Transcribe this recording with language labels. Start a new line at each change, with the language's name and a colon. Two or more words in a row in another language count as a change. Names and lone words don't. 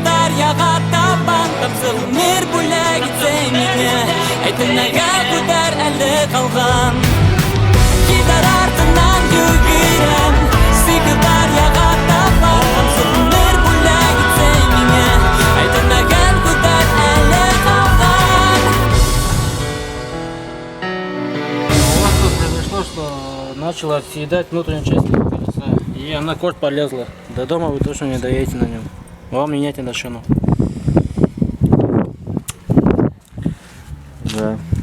Kazakh: дарьяға табан тапсыр өмір бөлек етсе мені айтынайға көтер әлі қалған кетер артынан жүгірем сиқыр дарьяға табан тапсыр өмір бөлек етсе мені айтынайға көтер әлі қалған.
Russian: У нас тут произошло, что начала съедать внутреннюю часть колеса. И она корт полезла. До дома вы точно не доедете на нем. Вам меняйте на шину. Да.